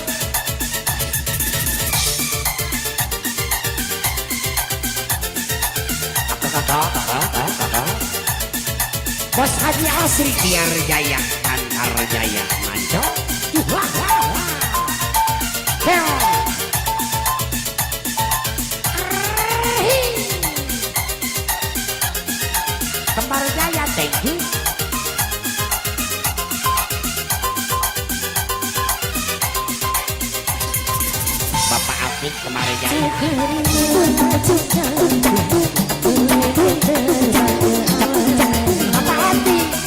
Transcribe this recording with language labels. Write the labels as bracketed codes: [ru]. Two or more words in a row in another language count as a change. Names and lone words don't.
[id] Bos Haji Asri Diar Jaya Antar Jaya Manco. Wah wah wah. Heo. Kembar Jaya, [en] thank you. [id] Bapak Afif Kembar Jaya. Bapak Afif.